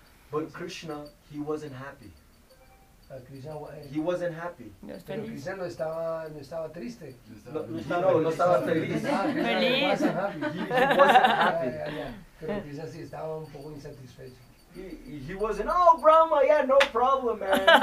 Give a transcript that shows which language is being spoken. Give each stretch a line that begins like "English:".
English: But Krishna, he wasn't happy. Krishna, He wasn't happy.
Spanish: pero Krishna no estaba triste. No estaba feliz.
English: Krishna wasn't happy. He wasn't happy.
Spanish: Pero Krishna sí estaba un poco insatisfecho.
English: He wasn't, oh, Brahma, yeah, no problem, man.